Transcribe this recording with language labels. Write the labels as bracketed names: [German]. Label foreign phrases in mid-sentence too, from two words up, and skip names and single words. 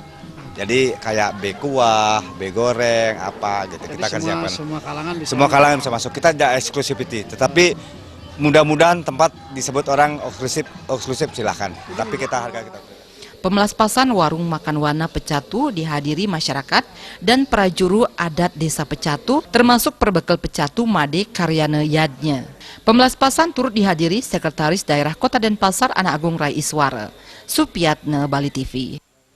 [Indonesian] Jadi kayak be kuah, be goreng, apa gitu. Jadi kita akan siapkan. Semua kalangan bisa masuk. Kita tidak exclusivity, tetapi mudah-mudahan tempat disebut orang eksklusif silahkan. Tapi kita harga kita. Pemelaspasan warung makan Wana Pecatu dihadiri masyarakat dan prajuru adat Desa Pecatu, termasuk perbekal Pecatu Made Karyana Yadnya. Pemelaspasan turut dihadiri Sekretaris Daerah Kota Denpasar Ana Agung Rai Iswara. Supiatne, Bali TV.